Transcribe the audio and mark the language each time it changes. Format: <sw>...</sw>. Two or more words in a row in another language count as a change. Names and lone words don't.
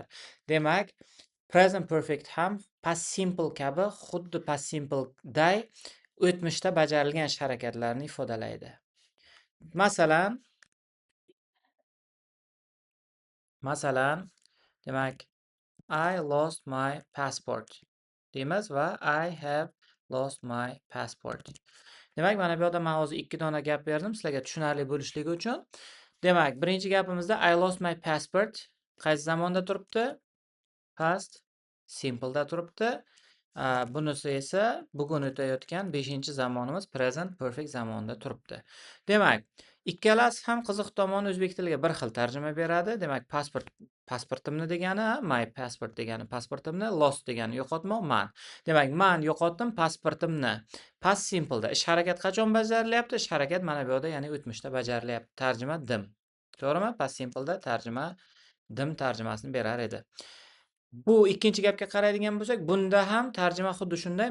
<uz>Demak,</uz> <en>present perfect</en> <uz>ham</uz> <en>past simple</en> <uz>kabi xuddi</uz> <en>past simple</en> <uz>day o'tmishda bajarilgan ish harakatlarni ifodalaydi. Masalan, demak,</uz> <en>I lost my passport</en> <uz>deymiz va</uz> <en>I have lost my passport.</en> <uz>Demak, mana bu yoqda men hozir 2 dona gap berdim sizlarga tushunarli bo'lishligi uchun. Demak, birinchi gapimizda</uz> <en>I lost my passport</en> <uz>qaysi zamonda turibdi?</uz> <en>Past simple</en> <uz>da turibdi. Bunisi esa bugun o'tayotgan 5-zamonimiz</uz> <en>present perfect</en> <uz>zamonda turibdi. Demak, ikkalasi ham qiziq tomoni o'zbek tiliga bir xil tarjima beradi. Demak, pasportimni degani,</uz> <en>my passport</en> <uz>degani pasportimni, lost degani yo'qotmoq, man. Demak, man yo'qotdim pasportimni.</uz> <en>Past simple'da</en> <uz>ish harakat qachon bajarilyapti? Ish harakat mana bu yoqda, ya'ni o'tmishda bajarilyapti. Tarjima dim. To'g'rimi?</uz> <en>Past simple'da</en> <uz>tarjima dim tarjimasini berar edi. Bu ikkinchi gapga qaraydigan bo'lsak, bunda ham tarjima xuddi shunday.</uz>